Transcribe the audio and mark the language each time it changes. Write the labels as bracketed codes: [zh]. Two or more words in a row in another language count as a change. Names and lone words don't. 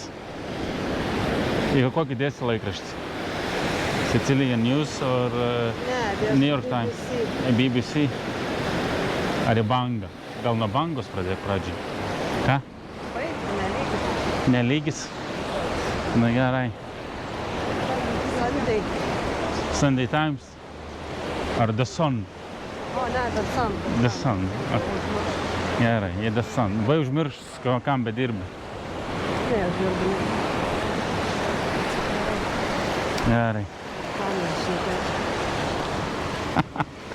[lt] Į kokį dėsi laikraštį? Sicilian News ar New York Times? BBC? Ar į Bangą? Gal nuo Bangos pradėk pradžiai? Ką? Nelygis. Nelygis? Na gerai. Sunday. Sunday Times? Ar The Sun? O, ne, The Sun. The Sun. Gerai, į The Sun. Vai užmiršus, kam bedirbi? Ne, aš dirbu. Gerai. Ką mes šitą?